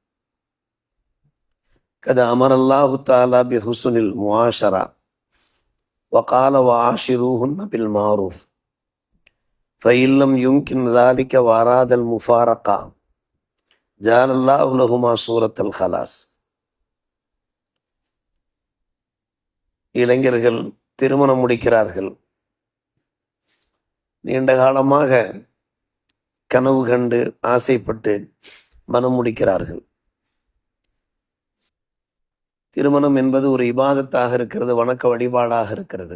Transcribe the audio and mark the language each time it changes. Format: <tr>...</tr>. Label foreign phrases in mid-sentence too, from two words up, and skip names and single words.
<ar>قد أمر الله تعالى بحسن المعاشرة وقال وعاشروهن بالمعروف فإن لم يمكن ذلك وأراد المفارقة جعل الله لهما سورة الخلاص.</ar> <ta>இளைஞர்கள் திருமணம் முடிக்கிறார்கள். நீண்ட காலமாக கனவு கண்டு ஆசைப்பட்டு மனம் முடிக்கிறார்கள். திருமணம் என்பது ஒரு இபாதத்தாக இருக்கிறது, வணக்க வழிபாடாக இருக்கிறது.</ta>